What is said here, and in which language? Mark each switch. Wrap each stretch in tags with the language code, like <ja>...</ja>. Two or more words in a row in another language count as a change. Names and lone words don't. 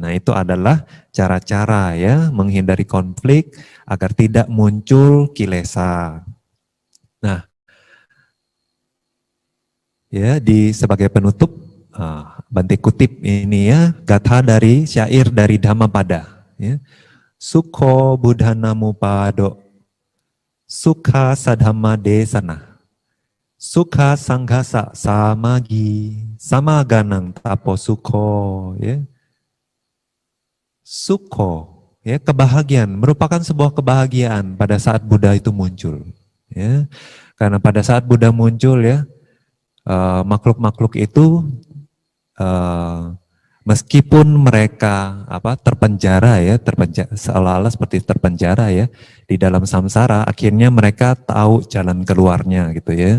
<id>Nah itu adalah cara-cara ya, menghindari konflik agar tidak muncul kilesa. Nah, ya sebagai penutup, Bante kutip ini ya, gatha dari syair dari Dhammapada. Ya.</id> <pi>Sukho buddhana mupado, sukha sadhamma desana, Sukha sanghasa samagi samaganang tapo sukho, ya. Sukho,</pi> <id>ya, kebahagiaan merupakan sebuah kebahagiaan pada saat Buddha itu muncul, ya. Karena pada saat Buddha muncul, ya, makhluk-makhluk itu meskipun mereka terpenjara, ya, seolah-olah seperti terpenjara, ya, di dalam samsara, akhirnya mereka tahu jalan keluarnya, gitu, ya.</id>